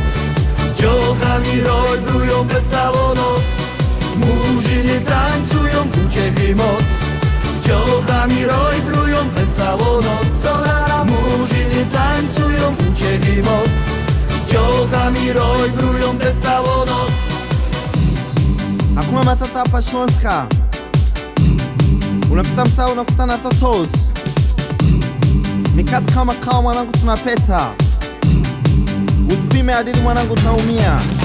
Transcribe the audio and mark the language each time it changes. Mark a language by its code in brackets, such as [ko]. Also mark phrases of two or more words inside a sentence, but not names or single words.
[szl] Z dziołchami rojbrują bez całą noc. Murzyny tańcują, uciechy moc. Z dziołchami rojbrują bez całą noc. Murzyny tańcują, uciechy moc. Z dziołchami rojbrują bez całą noc. [sw] Hakuna Matata hapa Śląska. Unapita mtaa unakutana totos. Ni kazi kama kawa mwanangu tunapeta. Usipime adili mwanangu taumia.